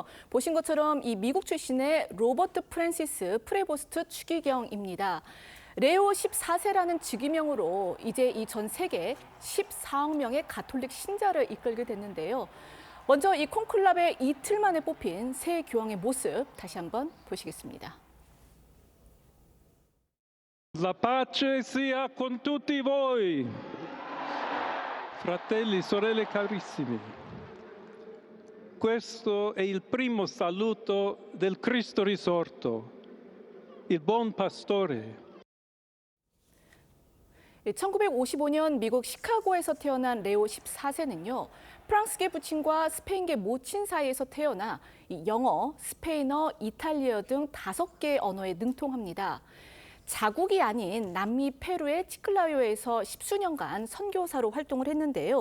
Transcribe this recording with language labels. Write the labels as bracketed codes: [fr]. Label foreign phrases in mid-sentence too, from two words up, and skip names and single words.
[ko] 보신 것처럼 이 미국 출신의 로버트 프란시스 프레보스트 추기경입니다. 레오 14세라는 직위명으로 이제 이 전 세계 14억 명의 가톨릭 신자를 이끌게 됐는데요. 먼저 이 콘클라베 이틀 만에 뽑힌 새 교황의 모습 다시 한번 보시겠습니다. [it] La pace sia con tutti voi. Fratelli, sorelle carissimi. Questo è il primo saluto del Cristo risorto, il buon pastore. [ko] 1955년 미국 시카고에서 태어난 레오 14세는요. 프랑스계 부친과 스페인계 모친 사이에서 태어나 영어, 스페인어, 이탈리아 등 5개의 언어에 능통합니다. 자국이 아닌 남미 페루의 치클라요에서 10수년간 선교사로 활동을 했는데요.